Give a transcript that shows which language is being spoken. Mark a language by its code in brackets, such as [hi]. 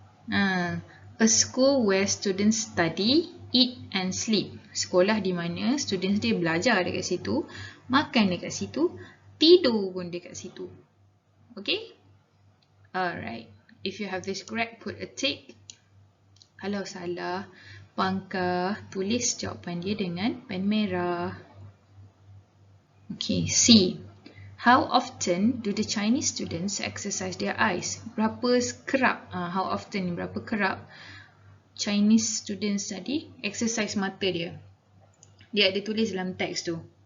[en] A school where students study, eat and sleep. [ms] Sekolah di mana students dia belajar dekat situ, makan dekat situ, tidur pun dekat situ. Okay? Alright. [en] If you have this correct, put a tick. [ms] Kalau salah, pangkah, tulis jawapan dia dengan pen merah. [en] Okay, C. How often do the Chinese students exercise their eyes? [ms] Berapa kerap, [en] how often, [ms] berapa kerap Chinese students tadi exercise mata dia? Dia ada tulis dalam teks tu.